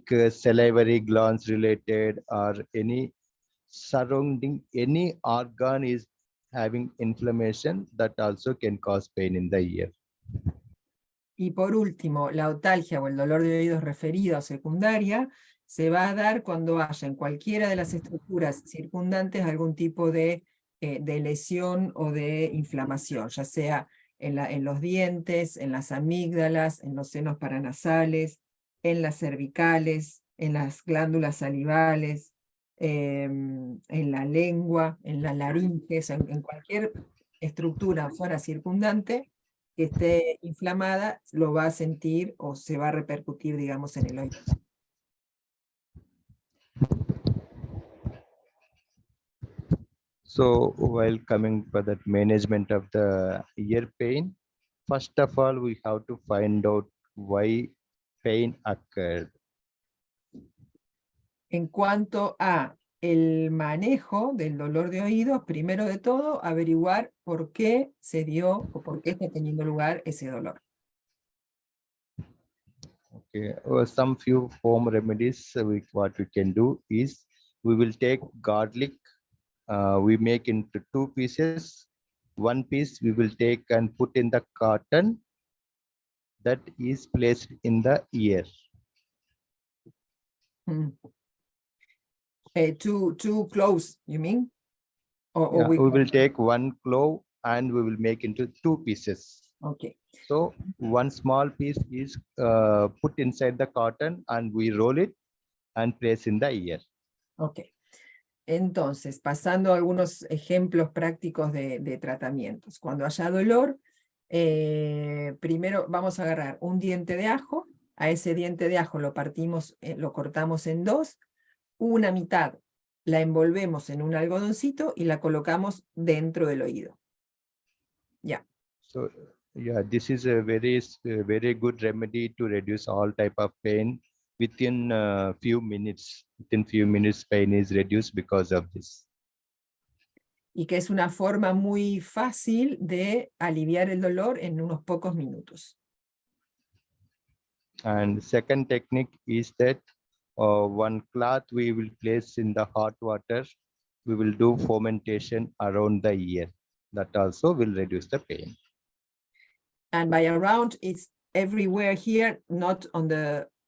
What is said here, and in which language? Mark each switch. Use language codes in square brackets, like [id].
[en] salivary glands related, or any surrounding any organ is having inflammation, that also can cause pain in the ear. [es] Y por último, la otalgia o el dolor de oídos referido a secundaria se va a dar cuando haya en cualquiera de las estructuras circundantes algún tipo de lesión o de inflamación, ya sea en los dientes, en las amígdalas, en los senos paranasales, en las cervicales, en las glándulas salivales, en la lengua, en la laringe, en cualquier estructura fuera circundante que esté inflamada, lo va a sentir o se va a repercutir, digamos, en el oído. [en] So while coming for that management of the ear pain, first of all, we have to find out why pain occurred. [es] En cuanto a el manejo del dolor de oídos, primero de todo, averiguar por qué se dio o por qué está teniendo lugar ese dolor. [en] Okay, some few home remedies. What we can do is we will take garlic. We make into 2 pieces. One piece we will take and put in the cotton that is placed in the ear. Two cloves, you mean? Or we will take 1 clove and we will make into 2 pieces. Okay. So one small piece is put inside the cotton and we roll it and place in the ear. Okay. [es] Entonces, pasando a algunos ejemplos prácticos de tratamientos. Cuando haya dolor, primero vamos a agarrar un diente de ajo. A ese diente de ajo lo partimos, lo cortamos en 2. Una mitad la envolvemos en un algodoncito y la colocamos dentro del oído. Ya. [en] So yeah, this is a very good remedy to reduce all type of pain. Within few minutes, pain is reduced because of this. [es] Y que es una forma muy fácil de aliviar el dolor en unos pocos minutos. [en] And second technique is that one cloth we will place in the hot water. We will do fermentation around the ear. That also will reduce the pain. And by around, it's everywhere here, not on the